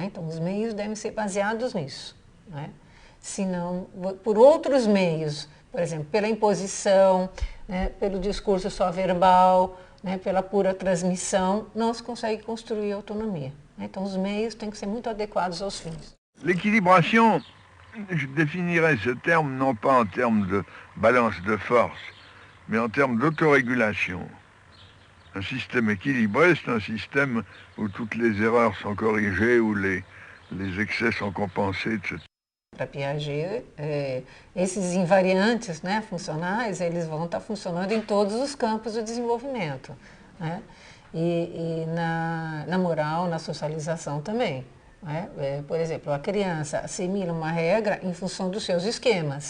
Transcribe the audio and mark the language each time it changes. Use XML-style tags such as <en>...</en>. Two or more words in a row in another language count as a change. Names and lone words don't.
<pt>Então, os meios devem ser baseados nisso. Né? Se não, por outros meios, por exemplo, pela imposição, né, pelo discurso só verbal, né, pela pura transmissão, não se consegue construir autonomia. Né? Então, os meios têm que ser muito adequados aos fins.</pt> <fr>L'équilibration, je définirais ce terme non pas en termes de balance de force, mais en termes d'autorégulation. Un système équilibré, c'est un système où toutes les erreurs sont corrigées, où les excès sont compensés, etc.</fr> <pt>Para Piaget, esses invariantes, né, funcionais, eles vão estar funcionando em todos os campos do desenvolvimento. Né? E na moral, na socialização também. Né? Por exemplo, a criança assimila uma regra em função dos seus esquemas.</pt>